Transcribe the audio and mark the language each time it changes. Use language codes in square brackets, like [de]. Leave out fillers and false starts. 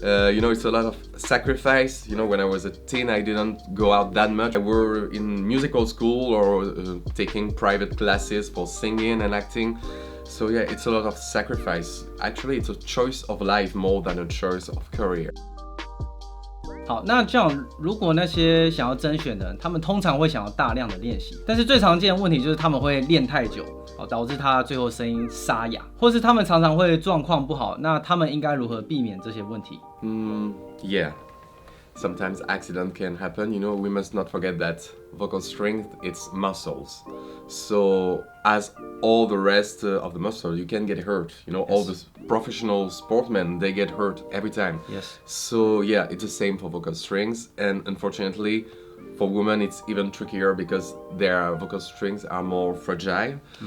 [en] You know, it's a lot of sacrifice. You know, when I was a teen, I didn't go out that much. I were in musical school or taking private classes for singing and acting. So yeah, it's a lot of sacrifice. Actually, it's a choice of life more than a choice of career. [zh] 好，那这样，如果那些想要甄选的人，他们通常会想要大量的练习，但是最常见的问题就是他们会练太久，导致他最后声音沙哑，或是他们常常会状况不好，那他们应该如何避免这些问题 [en] Yeah. Sometimes accident can happen. You know, we must not forget that vocal strength, it's muscles. So as all the rest of the muscles, you can get hurt. You know, all the professional sportsmen, they get hurt every time. Yes. So yeah, it's the same for vocal strings. And unfortunately, for women, it's even trickier because their vocal strings are more fragile.